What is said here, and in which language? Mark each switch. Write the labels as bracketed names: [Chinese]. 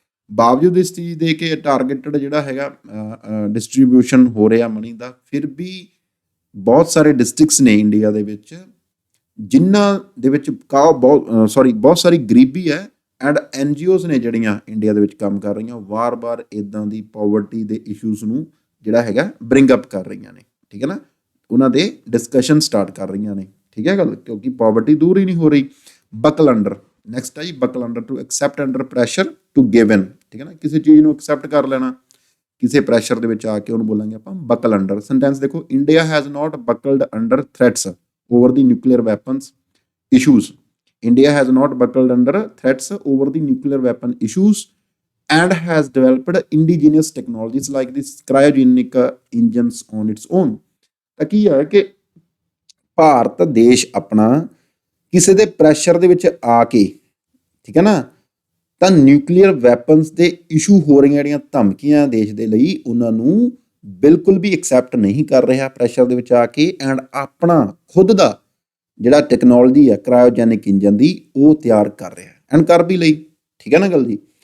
[Punjabi] ਬਾਵਜੂਦ ਇਸ ਚੀਜ਼ ਦੇ ਕੇ ਟਾਰਗੇਟਡ ਜਿਹੜਾ ਹੈਗਾ ਡਿਸਟਰੀਬਿਊਸ਼ਨ ਹੋ ਰਿਹਾ ਮਨੀ ਦਾ, ਫਿਰ ਵੀ ਬਹੁਤ ਸਾਰੇ ਡਿਸਟ੍ਰਿਕਟਸ ਨੇ ਇੰਡੀਆ ਦੇ ਵਿੱਚ ਜਿਨ੍ਹਾਂ ਦੇ ਵਿੱਚ ਬਹੁਤ ਸਾਰੀ ਗਰੀਬੀ ਹੈ ਐਂਡ NGOs ਨੇ ਜਿਹੜੀਆਂ ਇੰਡੀਆ ਦੇ ਵਿੱਚ ਕੰਮ ਕਰ ਰਹੀਆਂ, ਵਾਰ-ਵਾਰ ਇੱਦਾਂ ਦੀ ਪਾਵਰਟੀ ਦੇ ਇਸ਼ੂਜ਼ ਨੂੰ ਜਿਹੜਾ ਹੈਗਾ ਬ੍ਰਿੰਗ ਅਪ ਕਰ ਰਹੀਆਂ ਨੇ, ਠੀਕ ਹੈ ਨਾ, ਉਹਨਾਂ ਦੇ ਡਿਸਕਸ਼ਨ ਸਟਾਰਟ ਕਰ ਰਹੀਆਂ ਨੇ, ਠੀਕ ਹੈ ਗੱਲ, ਕਿਉਂਕਿ ਪਾਵਰਟੀ ਦੂਰ ਹੀ ਨਹੀਂ ਹੋ ਰਹੀ। ਬਕਲ ਅੰਡਰ, ਨੈਕਸਟ ਹੈ ਜੀ, ਬਕਲ under, [English] to accept under pressure to give in, [Punjabi] ਠੀਕ ਹੈ ਨਾ, ਕਿਸੇ ਚੀਜ਼ ਨੂੰ ਐਕਸੈਪਟ ਕਰ ਲੈਣਾ ਕਿਸੇ ਪ੍ਰੈਸ਼ਰ ਦੇ ਵਿੱਚ ਆ ਕੇ, ਉਹਨੂੰ ਬੋਲਾਂਗੇ ਆਪਾਂ ਬਕਲ ਅੰਡਰ। ਸੈਂਟੈਂਸ ਦੇਖੋ, [English] India has not buckled under threats over the nuclear weapons issues. India has not buckled under threats over the nuclear weapon issues and has developed indigenous technologies like this cryogenic engines on its own। [Punjabi] ਤਾਂ ਕੀ ਹੈ ਕਿ ਭਾਰਤ ਦੇਸ਼ ਆਪਣਾ ਕਿਸੇ ਦੇ pressure ਦੇ ਵਿੱਚ ਆ ਕੇ, ਠੀਕ ਹੈ ਨਾ, ਤਾਂ ਨਿਊਕਲੀਅਰ ਵੈਪਨਸ ਦੇ ਇਸ਼ੂ ਹੋ ਰਹੀਆਂ ਜਿਹੜੀਆਂ ਧਮਕੀਆਂ ਦੇਸ਼ ਦੇ ਲਈ, ਉਹਨਾਂ ਨੂੰ ਬਿਲਕੁਲ ਵੀ ਐਕਸੈਪਟ ਨਹੀਂ ਕਰ ਰਿਹਾ ਪ੍ਰੈਸ਼ਰ ਦੇ ਵਿੱਚ ਆ ਕੇ, ਐਂਡ ਆਪਣਾ ਖੁਦ ਦਾ ਜਿਹੜਾ ਟੈਕਨੋਲੋਜੀ ਹੈ ਕ੍ਰਾਇਓਜੈਨਿਕ ਇੰਜਨ ਦੀ, ਉਹ ਤਿਆਰ ਕਰ ਰਿਹਾ ਐਂਡ ਕਰ ਵੀ ਲਈ, ਠੀਕ ਹੈ ਨਾ ਗੱਲ ਜੀ।